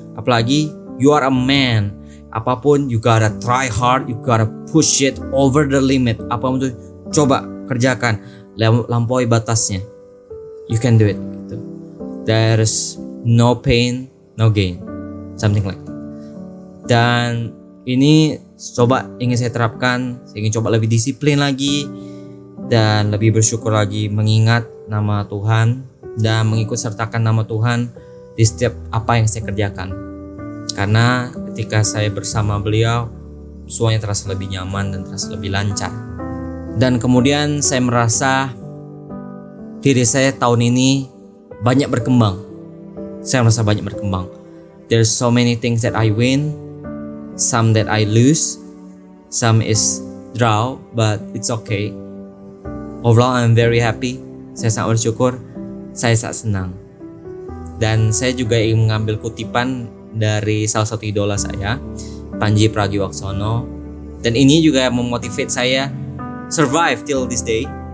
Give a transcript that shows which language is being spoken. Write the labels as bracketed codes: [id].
[id] Apalagi [en] you are a man. [id] Apapun [en] you gotta try hard, you gotta push it over the limit. [id] Apapun itu coba kerjakan, lampaui batasnya. [en] You can do it [id] gitu. [en] There's no pain, no gain, something like that. [id] Dan ini ingin saya terapkan. Saya ingin coba lebih disiplin lagi dan lebih bersyukur lagi, mengingat nama Tuhan dan mengikut sertakan nama Tuhan di setiap apa yang saya kerjakan. Karena ketika saya bersama beliau, semuanya terasa lebih nyaman dan terasa lebih lancar. Dan kemudian saya merasa diri saya tahun ini banyak berkembang. Saya merasa banyak berkembang. [en] There's so many things that I win, some that I lose, some is draw, but it's okay. Overall I'm very happy. [id] Saya sangat bersyukur, saya sangat senang. Dan saya juga ingin mengambil kutipan dari salah satu idola saya, Panji Pragiwaksono, dan ini juga memotivate saya [en] survive till this day.